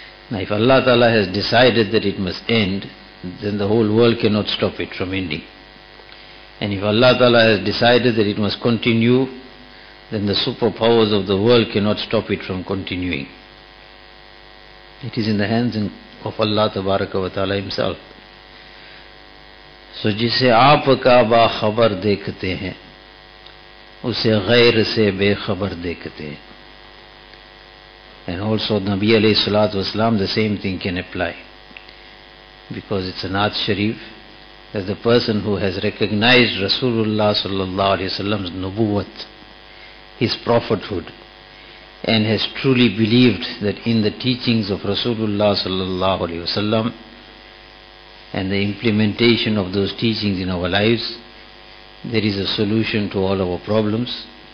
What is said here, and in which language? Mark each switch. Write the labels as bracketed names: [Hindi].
[English] Now if Allah Ta'ala has decided that it must end, then the whole world cannot stop it from ending. And if Allah Ta'ala has decided that it must continue, then the superpowers of the world cannot stop it from continuing. It is in the hands of Allah Tabaraka wa Ta'ala himself. [Urdu] So جسے آپ کا باخبر دیکھتے ہیں اسے غیر سے بے خبر دیکھتے ہیں. [English] And also نبی علیہ الصلاۃ والسلام, the same thing can apply, because it's a naat sharif that the person who has recognized Rasulullah صلی اللہ علیہ وسلم's nabuwwat, his prophethood, and has truly believed that in the teachings of Rasulullah صلی اللہ علیہ وسلم and the implementation of those teachings in our lives, there is a solution to all our problems.